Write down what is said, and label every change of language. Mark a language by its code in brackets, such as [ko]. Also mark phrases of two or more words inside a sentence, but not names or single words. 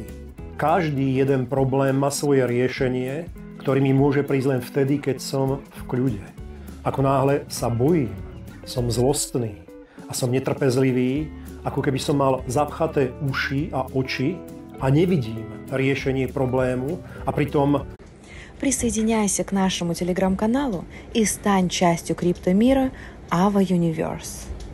[sk] Každý jeden problém má svoje riešenie, ktorý mi môže prísť len vtedy, keď som v kľude. Ako náhle sa bojím, som zlostný a som netrpezlivý, ako keby som mal zapchaté uši a oči a nevidím riešenie problému a pritom... [ru] Присоединяйся к нашему телеграм-каналу и стань частью криптомира Ava Universe.